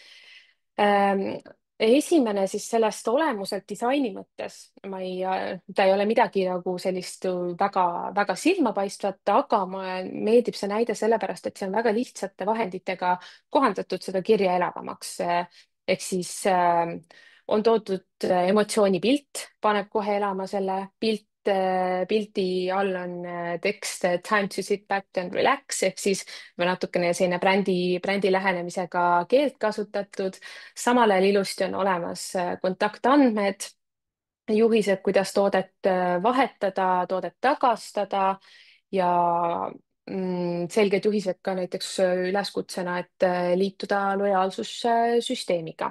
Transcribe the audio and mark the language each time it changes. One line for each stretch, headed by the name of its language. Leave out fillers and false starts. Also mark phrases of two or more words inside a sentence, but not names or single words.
Estonian: Esimene siis sellest olemuselt disaini mõttes, ta ei ole midagi nagu sellist väga silmapaistvat, aga mulle meeldib see näide sellepärast, et see on väga lihtsate vahenditega kohandatud seda kirja elavamaks. ehk siis on toodud emotsioonipilt, paneb kohe elama selle pildi all on tekst
English: time to sit back and relax
Estonian: ehk siis või natukene selline brändi lähenemisega keelt kasutatud. samal ajal ilusti on olemas kontaktandmed, juhised, kuidas toodet vahetada, toodet tagastada ja selged juhised ka näiteks üleskutsena, et liituda lojaalsussüsteemiga.